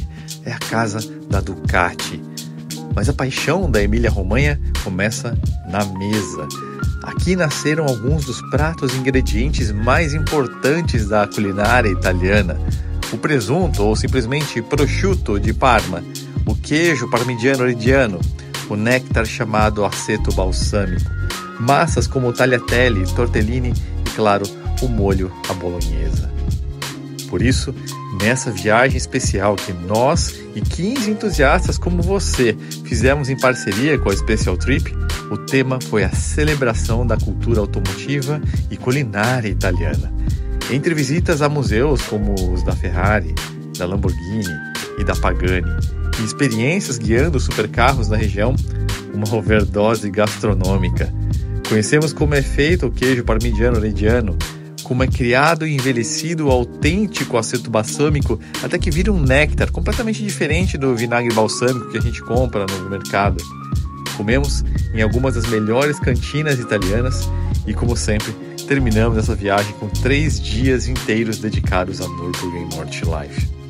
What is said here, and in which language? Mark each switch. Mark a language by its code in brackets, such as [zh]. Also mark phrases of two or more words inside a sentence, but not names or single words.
[pt] É a casa da Ducati. Mas a paixão da Emília-Romanha começa na mesa. Aqui nasceram alguns dos pratos e ingredientes mais importantes da culinária italiana. O presunto, ou simplesmente prosciutto de Parma, o queijo parmigiano reggiano, o néctar chamado [it] aceto balsâmico, [pt] massas como tagliatelle, tortellini e, claro, o molho à bolonhesa. Por isso, nessa viagem especial que nós e 15 entusiastas como você fizemos em parceria com a Special Trip, o tema foi a celebração da cultura automotiva e culinária italiana. Entre visitas a museus como os da Ferrari, da Lamborghini e da Pagani, e experiências guiando supercarros na região, uma overdose gastronômica. Conhecemos como é feito o queijo parmigiano reggiano, como é criado e envelhecido o autêntico [it] aceto balsâmico [pt] até que vira um néctar completamente diferente do vinagre balsâmico que a gente compra no mercado. Comemos em algumas das melhores cantinas italianas e, como sempre, terminamos essa viagem com 3 dias inteiros dedicados a Nürburgring Nordschleife.